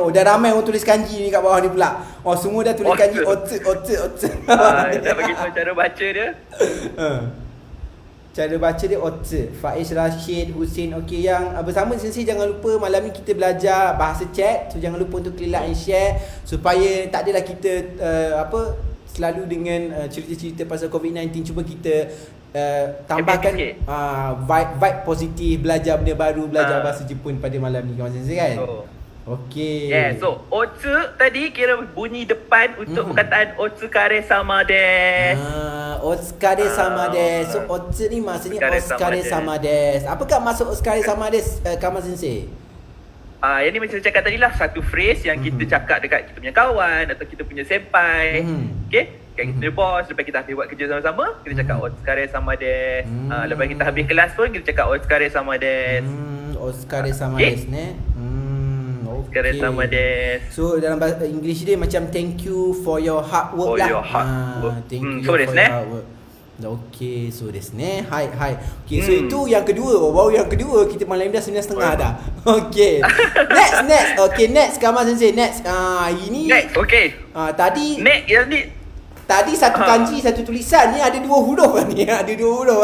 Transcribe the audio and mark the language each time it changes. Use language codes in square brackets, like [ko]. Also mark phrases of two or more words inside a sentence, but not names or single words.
[ms] Oh, dah ramai orang tulis kanji ni kat bawah ni pula. Oh, semua dah tulis kanji oce. Kita bagi tahu cara baca dia. Cara baca dia oce. Faiz Rashid Husin. Okey, yang bersama sensei jangan lupa malam ni kita belajar bahasa chat. So jangan lupa untuk klik [en] like and share [ms] supaya tak adalah kita selalu dengan cerita-cerita pasal COVID-19. Cuba kita tambahkan vibe positif, belajar benda baru, belajar bahasa Jepun pada malam ni kawan sensei kan. Okey. So otsu tadi kira bunyi depan untuk perkataan [ja] お疲れ様です. お疲れ様です. [ms] So otsu ni maksudnya [ja] お疲れ様です. [ms] Apakah maksud [ja] お疲れ様です, [ms] kawan sensei? Yang ni macam saya cakap tadi lah, satu phrase yang kita cakap dekat kita punya kawan atau kita punya senpai. Okay, kat kita punya bos, lepas kita habis buat kerja sama-sama, kita cakap [ja] お疲れ様です. [ms] Lepas kita habis kelas pun, kita cakap [ja] お疲れ様です. お疲れ様ですね. お疲れ様です. [ms] So dalam bahasa English dia macam [en] thank you for your hard work For [ms] lah. [en] your hard work. Thank you So for [ja] desu [en] your [ja] ne. [en] hard work. Okay, so [ja] ですね. [ms] Hai. Okay, so itu yang kedua. Baru yang kedua kita malam dah 9.30 dah. [en] Okay. Next. Okay, next Kamal sensei. Next. Ini Next, okay. [ms] Tadi Next yang ni. Tadi satu kanji, satu tulisan. Ni ada dua huruf ni. Ada dua huruf